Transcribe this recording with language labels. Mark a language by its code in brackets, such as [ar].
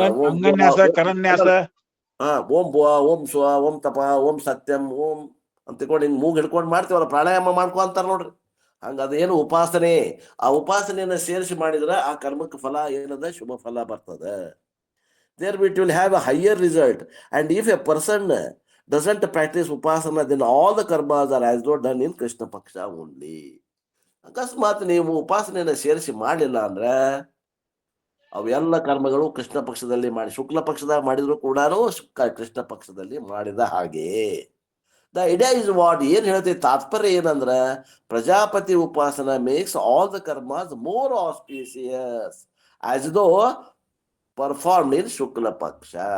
[kn] ಅಂಗನ್ಯಾಸ, ಕರನ್ಯಾಸ, ಓಂ ಭುವ, ಓಂ ಸ್ವ, ಓಂ ತಪ, ಓಂ ಸತ್ಯಂ, ಓಂ ಅಂತಿಕೊಂಡು ಹಿಂಗ್ ಮೂಗ್ ಹಿಡ್ಕೊಂಡು ಮಾಡ್ತೀವಲ್ಲ, ಪ್ರಾಣಾಯಾಮ ಮಾಡ್ಕೊ ಅಂತಾರ ನೋಡ್ರಿ. ಹಂಗ ಅದೇನು ಉಪಾಸನೆ, ಆ ಉಪಾಸನೆಯನ್ನ ಸೇರಿಸಿ ಮಾಡಿದ್ರ ಆ ಕರ್ಮಕ್ಕೆ ಫಲ ಏನದ, ಶುಭ ಫಲ ಬರ್ತದ. [en] There it will have a higher result, and if a person doesn't practice upasana, then all the karmas are as though done in Krishna Paksha only. [kn] ಅಕಸ್ಮಾತ್ ನೀವು ಉಪಾಸನೆಯನ್ನ ಸೇರಿಸಿ ಮಾಡಲಿಲ್ಲ ಅಂದ್ರ ಅವೆಲ್ಲ ಕರ್ಮಗಳು ಕೃಷ್ಣ ಪಕ್ಷದಲ್ಲಿ ಮಾಡಿ, ಶುಕ್ಲ ಪಕ್ಷದಾಗ ಮಾಡಿದ್ರು ಕೂಡ ಕೃಷ್ಣ ಪಕ್ಷದಲ್ಲಿ ಮಾಡಿದ ಹಾಗೆ. [en] the idea is what, [kn] ಏನ್ ಹೇಳ್ತೀವಿ ತಾತ್ಪರ್ಯ ಏನಂದ್ರ, [en] Prajapati upasana makes all the karmas more auspicious as though perform in Shukla Paksha.